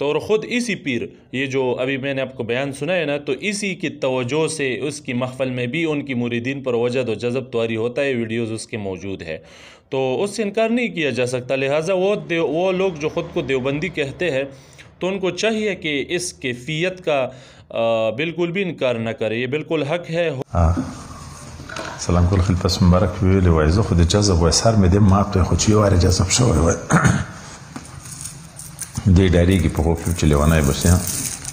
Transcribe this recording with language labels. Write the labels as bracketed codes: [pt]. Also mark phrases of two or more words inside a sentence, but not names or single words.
[ur] اور خود اسی پیر، یہ جو ابھی میں نے آپ کو بیان سنا ہے نا، تو اسی کی توجہ سے اس کی محفل میں بھی ان کی مریدین پر وجد و جذب طاری ہوتا ہے، ویڈیوز اس کے موجود ہے، تو اس سے انکار نہیں کیا جا سکتا۔ لہٰذا وہ لوگ جو خود کو دیوبندی کہتے ہیں تو ان کو چاہیے کہ اس کیفیت کا بالکل بھی انکار نہ کرے، یہ بالکل حق ہے۔ [ps] سلام کول خلیفہ مبارک ویلی وای زه خو د جذب وای سر مې د مات خو چې واره جذب شوی وای دی ډاریږي په خوب چې لیوانای بس